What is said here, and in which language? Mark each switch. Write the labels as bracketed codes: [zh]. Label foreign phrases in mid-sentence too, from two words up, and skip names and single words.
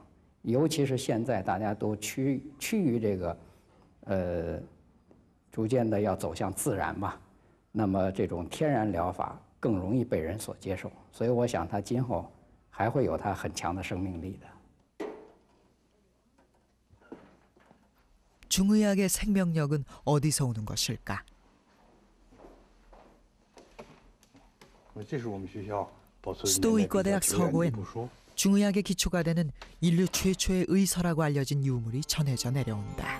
[zh] 尤其是现在大家都趋于这个，逐渐的要走向自然吧，那么这种天然疗法更容易被人所接受，所以我想它今后还会有它很强的生命力的。 [ko] 중의학의 생명력은 어디서 오는 것일까? 수도의과대학 서고엔 중의학의 기초가 되는 인류 최초의 의서라고 알려진 유물이 전해져 내려온다.